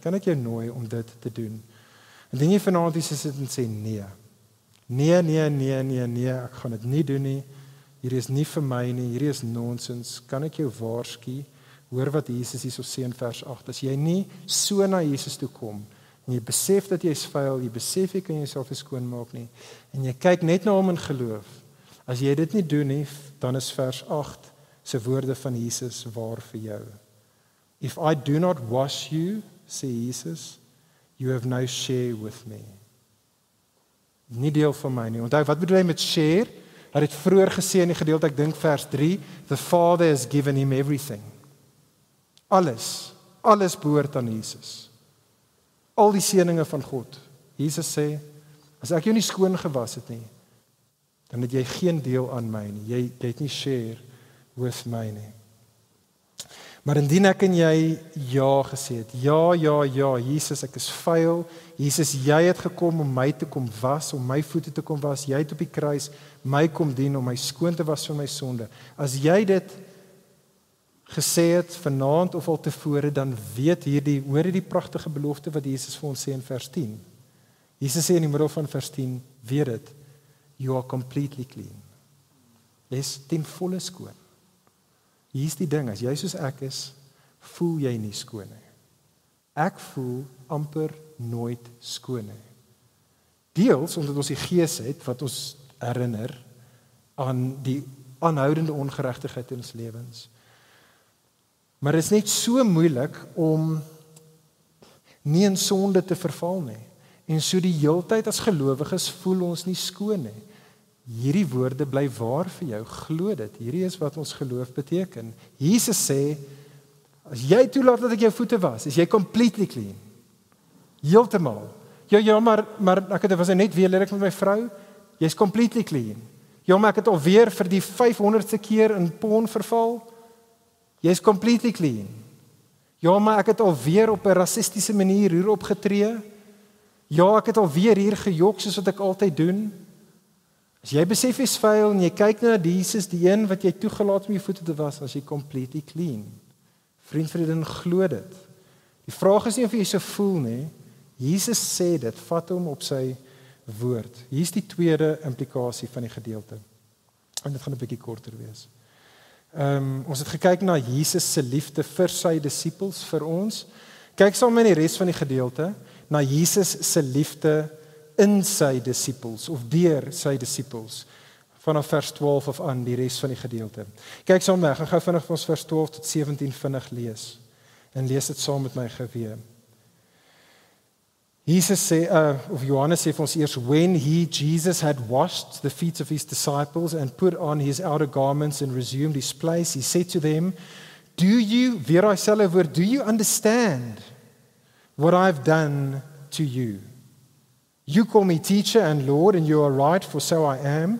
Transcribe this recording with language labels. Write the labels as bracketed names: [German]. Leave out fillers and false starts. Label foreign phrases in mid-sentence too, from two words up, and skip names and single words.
[Afrikaans] Kan ek jou nooi om dit te doen? En jy vanaand hier sit en sê, nee, ek gaan dit nie doen nie, hierdie is nie vir my nie, hierdie is nonsens, kan ek jou waarsku, hoor wat Jesus hier so sê in vers 8, as jy nie so na Jesus toe kom, en jy besef dat jy is vuil, jy besef jy kan jouself nie skoonmaak nie, en jy kyk net na hom in geloof, as jy dit nie doen nie, dan is vers 8 se woorde van Jesus waar vir jou. [English] If I do not wash you, sê Jesus, you have no share with me. [Afrikaans] Nie deel van my nie. Onthou, wat bedoel hy met share? Hy het vroeër gesê in die gedeelte, ek dink vers 3, [English] the Father has given him everything. [Afrikaans] Alles behoort aan Jesus. Al die seëninge van God. Jesus sê, as ek jou nie skoon gewas het nie, dan het jy geen deel aan my nie. Jy het nie [English] share with [Afrikaans] my nie. Maar indien ek en jy ja gesê het, ja, Jesus, ek is vuil, Jesus, jy het gekom om my te kom was, om my voete te kom was, jy het op die kruis my kom dien, om my skoon te was van my sonde. As jy dit gesê het, vanaand of al tevore, dan hoor jy die prachtige belofte wat Jesus vir ons sê in vers 10. Jesus sê in die middel van vers 10, weet dit, [English] you are completely clean. [Afrikaans] Jy is ten volle skoon. Hier is die ding, as jy soos ek is, voel jy nie skoon nie. Ek voel amper nooit skoon nie. Deels omdat ons die Gees het, wat ons herinner aan die aanhoudende ongeregtigheid in ons lewens. Maar dit is net so moeilik om nie in sonde te verval nie. En so die heeltyd as gelowiges voel ons nie skoon nie. hierdie woorde bly waar vir jou, glo dit. Hierdie is wat ons geloof beteken. Jesus sê, as jy toelaat dat ek jou voete was, is jy [English] completely clean. [Afrikaans] Heeltemal. Ja, maar ek was net weer lelik met my vrou, jy's [English] completely clean. [Afrikaans] Ja, maar ek het alweer vir die 500ste keer in porn verval, jy's [English] completely clean. [Afrikaans] Ja, maar ek het alweer op 'n rassistiese manier hier opgetree. Ja, ek het alweer hier gejok soos wat ek altyd doen. As jy besef jy's vuil en jy kyk na Jesus, die een wat jy toegelaat om jou voete te was, as jy [English] completely clean. [Afrikaans] Vriendin, glo dit. Die vraag is nie of jy so voel nie. Jesus sê dit, vat hom op sy woord. Hier is die tweede implikasie van die gedeelte. En dit gaan 'n bietjie korter wees. Ons het gekyk na Jesus se liefde vir sy disippels, vir ons. Kyk saam met die res van die gedeelte na Jesus se liefde in sy disippels of deur sy disippels. Vanaf vers 12 af aan die res van die gedeelte. Kyk saam met my, gaan gou vinnig ons vers 12 tot 17 vinnig lees. En lees dit saam met my geweer. Jesus sê, of Johannes sê vir ons eers, [English] when Jesus had washed the feet of his disciples and put on his outer garments and resumed his place, he said to them, do you understand what I've done to you? You call me teacher and Lord, and you are right, for so I am.